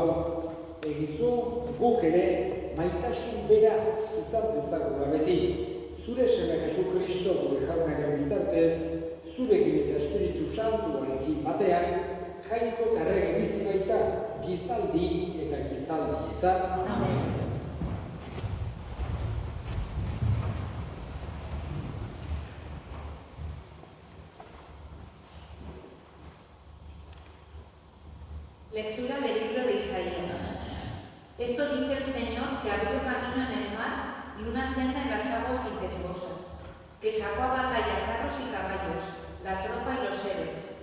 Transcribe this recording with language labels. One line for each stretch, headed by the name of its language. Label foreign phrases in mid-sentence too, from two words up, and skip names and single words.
Basque: Egizu guk ere maitasun bera izan dezagula beti. Zure seme Jesu Kristo gure jaunaren bitartez, zurekin eta Espiritu Santuarekin batean, jainko tarrege bizi baita gizaldi eta gizaldietan. Amen.
Spanish: Lectura del libro de Isaías. Esto dice el Señor, que abrió camino en el mar y una senda en las aguas impetuosas, que sacó a batalla carros y caballos, la tropa y los seres.